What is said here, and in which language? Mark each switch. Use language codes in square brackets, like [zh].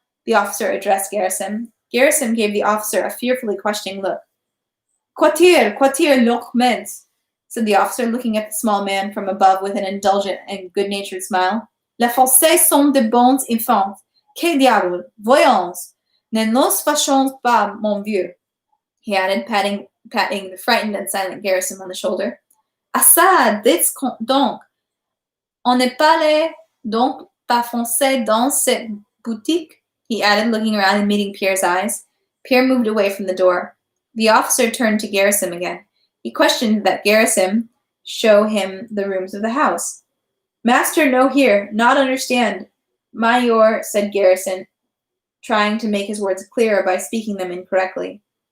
[en] The officer addressed Gerasim. Gerasim gave the officer a fearfully questioning look. [fr] Quartier l'Ormens, [en] said the officer, looking at the small man from above with an indulgent and good-natured smile. [fr] Les Français sont de bons enfants. Que diable! Voyons! Ne nous fâchons pas, mon vieux, [en] he added, patting the frightened and silent Gerasim on the shoulder. [fr] Ah ça, dites donc! On ne parle donc pas français dans cette boutique? [en] He added, looking around and meeting Pierre's eyes. Pierre moved away from the door. The officer turned to Gerasim again. He questioned that Gerasim show him the rooms of the house. Master no hear, not understand. Major, said Gerasim, trying to make his words clearer by speaking them incorrectly.